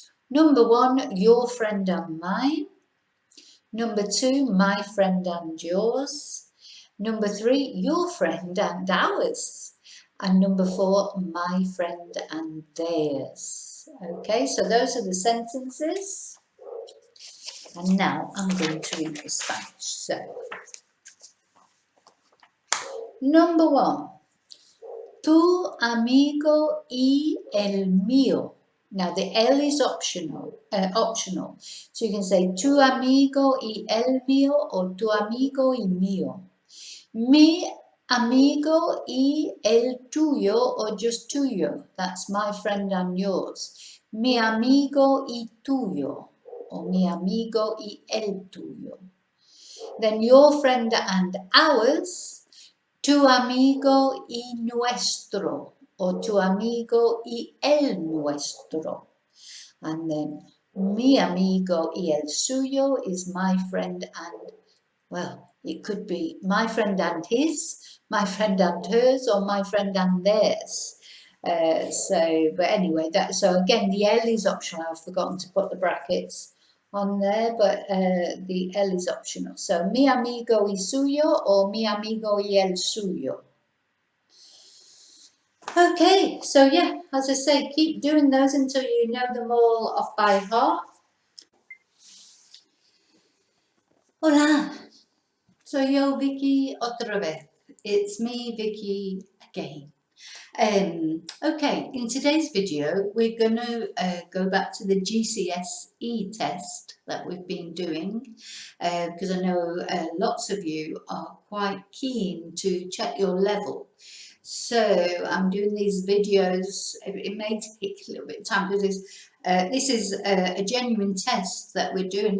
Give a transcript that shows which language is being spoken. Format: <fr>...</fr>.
<en>Number 1, your friend and mine. Number 2, my friend and yours. Number 3, your friend and ours. And number 4, my friend and theirs. Okay, so those are the sentences. And now I'm going to read the Spanish. So, number 1,</en> <es>tu amigo y el mío.</es> <en>Now the L is optional. So you can say</en> <es>tu amigo y el mío</es> <en>or</en> <es>tu amigo y mío. Mi amigo y el tuyo</es> <en>or just</en> <es>tuyo.</es> <en>That's my friend and yours.</en> <es>Mi amigo y tuyo or mi amigo y el tuyo.</es> <en>Then your friend and ours.</en> <es>tu amigo y nuestro, or tu amigo y el nuestro.</es> <en>And then</en> <es>mi amigo y el suyo</es> <en>is my friend and, well, it could be my friend and his, my friend and hers, or my friend and theirs. But anyway, so again, the L is optional. I've forgotten to put the brackets on there, but the L is optional.</en> <es>So mi amigo y suyo, or mi amigo y el suyo.</es> <en>Okay, so yeah, as I say, keep doing those until you know them all off by heart.</en> <es>Hola, soy yo, Vicky, otra vez.</es> <en>It's me, Vicky, again. Okay, in today's video, we're going to go back to the GCSE test that we've been doing, because I know lots of you are quite keen to check your level. So I'm doing these videos. It may take a little bit of time because this is a genuine test that we're doing.</en>